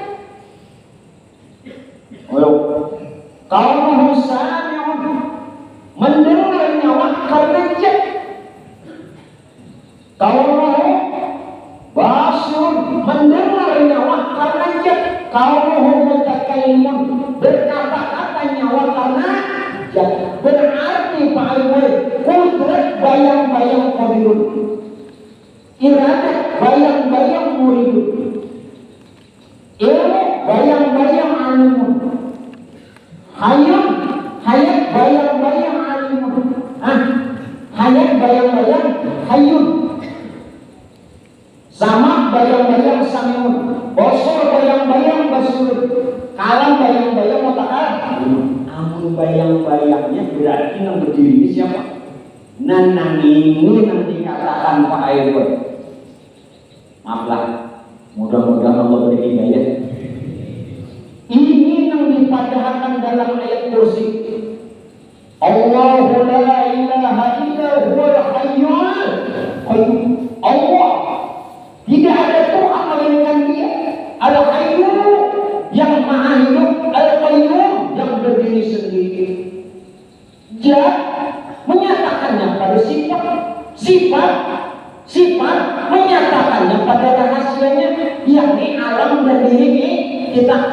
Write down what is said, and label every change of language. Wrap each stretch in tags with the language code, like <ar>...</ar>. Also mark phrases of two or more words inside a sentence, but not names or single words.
<ar>كونه سميع,</ar> <bjn>mendengar nyawa karena jat.</bjn> <ar>كونه بصير,</ar> <bjn>mendengar nyawa karena jat.</bjn> <ar>كونه متكلم,</ar> <bjn>berkata-kata nyawa karena jat. Berarti Pak Ibu, kudrat bayang-bayang qadirun, iradat bayang-bayang muridun, ilmu bayang-bayang alimun, hayat bayang-bayang alimun, hayat bayang-bayang hayyun, sama bayang-bayang samiun, bosor bayang-bayang basirun, kalam bayang-bayang mutakalim. Amun bayang-bayangnya berarti yang berdiri ini siapa? Nanang ini yang dikatakan Pak Airwan. Maaflah, mudah-mudahan Allah beri hidayah. Ini yang dipadahkan dalam ayat kursi.</bjn> <ar>الله لا إله إلا هو الحي القيوم.</ar> <bjn>Allah, tidak ada Tuhan melainkan Dia. Al-Hayyum, yang maha hidup, Al-Qayyum, yang berdiri sendiri. Dia menyatakannya pada sifat menyatakannya pada rahasianya, yakni alam dan diri kita.</bjn>